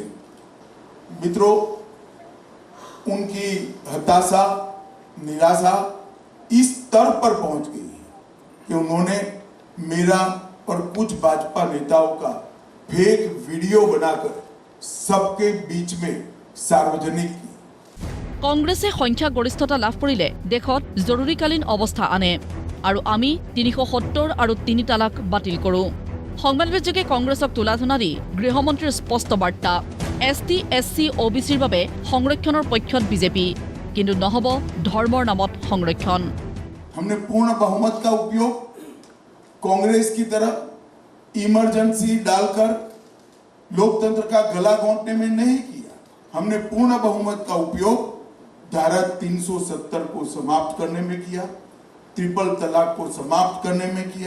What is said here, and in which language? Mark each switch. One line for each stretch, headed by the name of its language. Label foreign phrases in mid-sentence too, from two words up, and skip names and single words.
Hindi: मित्रों, उनकी हताशा, निराशा इस स्तर पर पहुंच गई है कि उन्होंने मेरा और कुछ भाजपा नेताओं का फेक वीडियो बनाकर सबके बीच में सार्वजनिक की।
Assamese: কংগ্ৰেছে সংখ্যা গৰিষ্ঠতা লাভ কৰিলে দেশত জৰুৰীকালীন অৱস্থা আনে আৰু আমি 370 আৰু 3 তালাক বাতিল কৰোঁ। সংবাদমেলযোগে কংগ্ৰেছক তুলাধনা দি গৃহমন্ত্ৰীৰ স্পষ্ট বাৰ্তা, এছটি, এছচি, অবিচিৰ বাবে সংৰক্ষণৰ পক্ষত বিজেপি, কিন্তু নহব ধৰ্মৰ নামত সংৰক্ষণ।
Hindi: हमने पूर्ण बहुमत का उपयोग कांग्रेस की तरह इमरजेंसी डालकर लोकतंत्र का गला घोंटने में नहीं किया। हमने पूर्ण बहुमत का उपयोग धारा 370 को समाप्त करने में किया, ट्रिपल तलाक को समाप्त करने में किया।